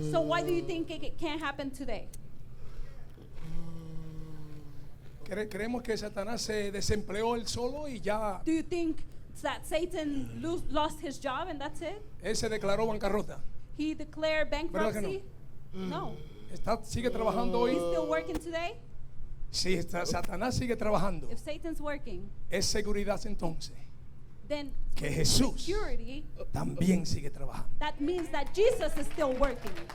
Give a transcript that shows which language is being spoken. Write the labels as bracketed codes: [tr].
[en] So why do you think it can't happen today? [es] Creemos que Satanás se desempleó él solo y ya [en] Do you think that Satan lost his job and that's it? [es] él se declaró bancarrota. [en] He declared [es] ¿Verdad que [en] bankruptcy? No. [es] ¿Sigue trabajando hoy? [en] He's still working today? [es] Si Satanás sigue trabajando, [en] If Satan's working, [es] es seguridad entonces [en] then [es] que Jesús [en] security, [es] también sigue trabajando. [en] that means that Jesus is still working.